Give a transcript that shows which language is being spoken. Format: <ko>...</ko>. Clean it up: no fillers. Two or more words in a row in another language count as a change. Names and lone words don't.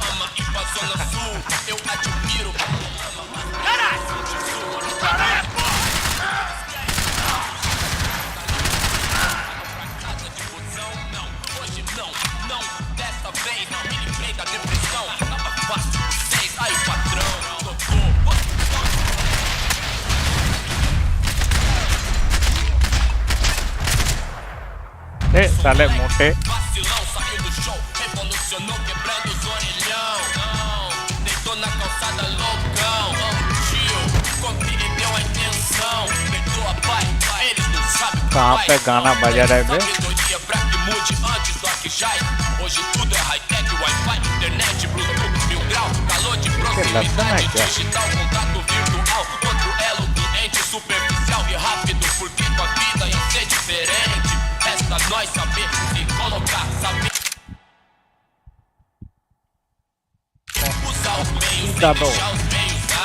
<pt>ama ir pra Zona Sul, eu admiro. Hoje não, dessa vez me livrei da depressão. Tava fácil com vocês, aí patrão, doutor.</pt> <hi>साले मोटे</hi> <pt>Vacilão, saiu do show, revolucionou quebrando os orelhão. Deitou na calçada loucão. Tio, compreendeu a intenção. Perdoa pai, eles não sabem o que</pt> <hi>कहाँ</hi> <pt>faz.</pt> <hi>पे गाना बजा रहे थे?</hi> <pt>Sabedoria pra que mude antes do que já. Hoje tudo é high-tech, Wi-Fi, internet, Bluetooth, 1000 grau, calor de proximidade, digital, contato virtual, outro elo doente, superficial e rápido, porque tua vida ia ser diferente. Resta nós saber se colocar, saber usar os meios, sem deixar os meios.</pt>